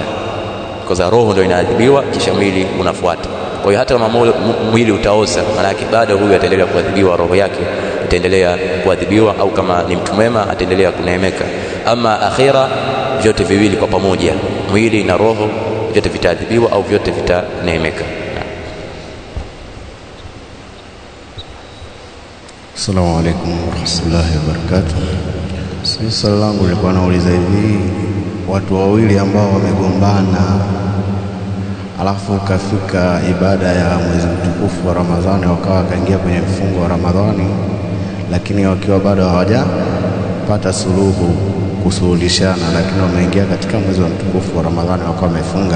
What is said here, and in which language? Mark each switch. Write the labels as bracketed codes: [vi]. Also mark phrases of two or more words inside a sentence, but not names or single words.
[sw] Kwa sababu roho ndio inaadhibiwa kisha mwili unafuata. Kwa hiyo hata kama mwili utaoza, maana yake bado huyu ataendelea kuadhibiwa, roho yake itaendelea kuadhibiwa, au kama ni mtu mwema ataendelea kuneemeka. Ama akhira, vyote viwili kwa pamoja, mwili na roho, vyote vitaadhibiwa au vyote vitaneemeka. [ar] السلام عليكم ورحمة الله وبركاته. [sw] Swali langu lilikuwa nauliza hivi, watu wawili ambao wamegombana alafu kafika ibada ya mwezi mtukufu wa Ramadhani, wakawa kaingia kwenye mfungo wa Ramadhani, lakini wakiwa bado hawajapata suluhu kusuluhishana, lakini wameingia katika mwezi wa mtukufu wa Ramadhani wakawa wamefunga.